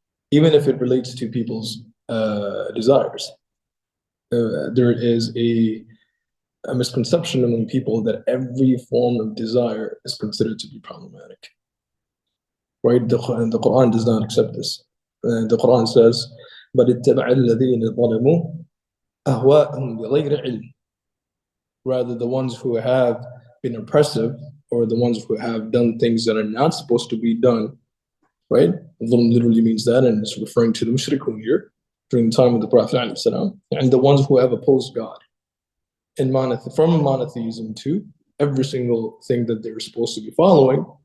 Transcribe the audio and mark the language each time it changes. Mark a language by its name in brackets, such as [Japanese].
[English] Even if it relates to people's desires. There is a misconception among people that every form of desire is considered to be problematic, right? The Quran does not accept this. The Quran says, "But [Arabic] اتبع الذين ظلموا أهواءهم بغير علم." [English] Rather, the ones who have been oppressive, or the ones who have done things that are not supposed to be done, right? Dhulm literally means that, and it's referring to the mushrikun here during the time of the Prophet ﷺ, and the ones who have opposed God in from monotheism to every single thing that they're supposed to be following.